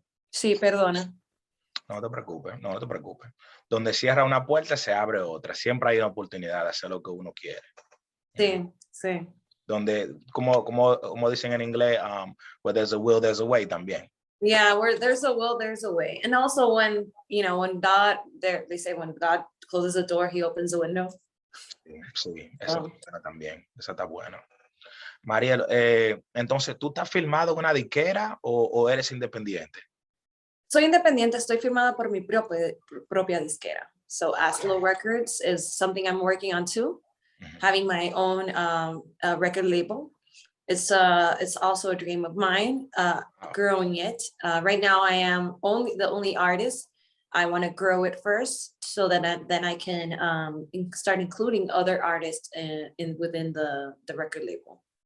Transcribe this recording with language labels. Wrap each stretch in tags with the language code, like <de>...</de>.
<es>Sí, perdona. No te preocupes, no te preocupes. Donde cierra una puerta, se abre otra. Siempre hay una oportunidad de hacer lo que uno quiere. Sí, sí. Donde, como dicen en inglés,</es> <en>where there's a will, there's a way</en> <es>también.</es> <en>Yeah, where there's a will, there's a way. And also when God, they say when God closes a door, he opens a window.</en> <es>Sí, esa está buena también. Esa está buena. Marielle, entonces, ¿tú estás firmado en una disquera o eres independiente? Soy independiente, estoy firmada por mi propia disquera.</es> <en>So Hazlo Records is something I'm working on too. Having my own record label. It's also a dream of mine, growing it. Right now I am the only artist. I want to grow it first so that then I can start including other artists within the record label.</en>